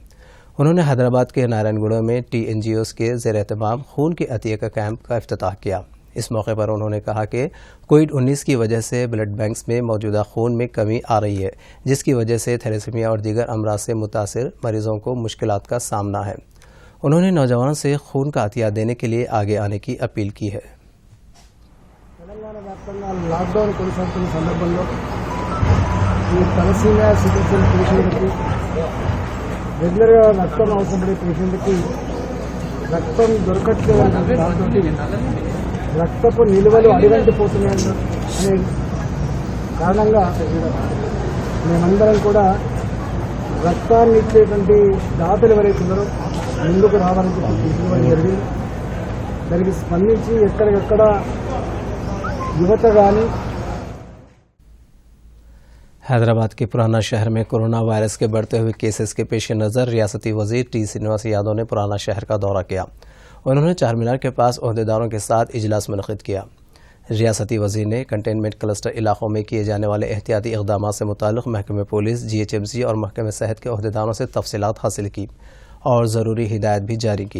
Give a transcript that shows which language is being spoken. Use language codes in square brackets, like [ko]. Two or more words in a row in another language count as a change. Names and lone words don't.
[ur] انہوں نے حیدرآباد کے نارائن گوڑا میں TNGOs کے زیر اہتمام خون کے عطیہ کا کیمپ کا افتتاح کیا۔ اس موقع پر انہوں نے کہا کہ کووڈ-19 کی وجہ سے [en] blood banks [ur] میں موجودہ خون میں کمی آ رہی ہے، جس کی وجہ سے تھیلیسیمیا اور دیگر امراض سے متاثر مریضوں کو مشکلات کا سامنا ہے۔ انہوں نے نوجوانوں سے خون کا عطیہ دینے کے لیے آگے آنے کی اپیل کی ہے۔ [te] తెలంగాణ వ్యాప్తంగా లాక్డౌన్ కొనసాగుతున్న సందర్భంలో ఈ తలసీమియా సికిత్సల పేషెంట్కి రెగ్యులర్గా రక్తం అవసరపడే పేషెంట్కి రక్తం దొరకట్లేదనే దాంతో రక్తపు నిల్వలు అడిగంటిపోతున్నాయనే కారణంగా మేమందరం కూడా రక్తాన్ని ఇచ్చేటువంటి దాతలు ఎవరైతే ఉన్నారో ముందుకు రావాలని చెప్పి జరిగింది। దానికి స్పందించి ఎక్కడికక్కడ యువత కానీ [ur] حیدرآباد کے پرانا شہر میں کورونا وائرس کے بڑھتے ہوئے کیسز کے پیش نظر ریاستی وزیر T. سرینواس یادو نے پرانا شہر کا دورہ کیا۔ انہوں نے چار مینار کے پاس عہدیداروں کے ساتھ اجلاس منعقد کیا۔ ریاستی وزیر نے [en] containment cluster [ur] علاقوں میں کیے جانے والے احتیاطی اقدامات سے متعلق محکمہ پولیس، GHMC اور محکمہ صحت کے عہدیداروں سے تفصیلات حاصل کی اور ضروری ہدایت بھی جاری کی۔